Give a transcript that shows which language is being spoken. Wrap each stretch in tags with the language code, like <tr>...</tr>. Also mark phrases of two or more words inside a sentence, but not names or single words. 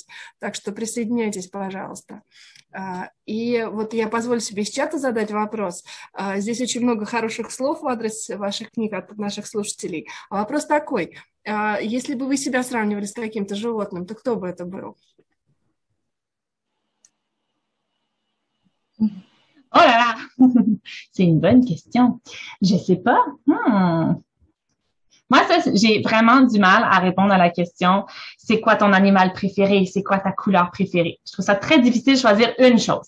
<ru>Так что присоединяйтесь, пожалуйста. И вот я позволю себе из чата задать вопрос. Здесь очень много хороших слов в адрес ваших книг от наших слушателей. А вопрос такой. Если бы вы себя сравнивали с каким-то животным, то кто бы это был?</ru> <fr>Oh là là! C'est une bonne question. Je sais pas. Moi, ça, j'ai vraiment du mal à répondre à la question « C'est quoi ton animal préféré? C'est quoi ta couleur préférée? » Je trouve ça très difficile de choisir une chose.</fr>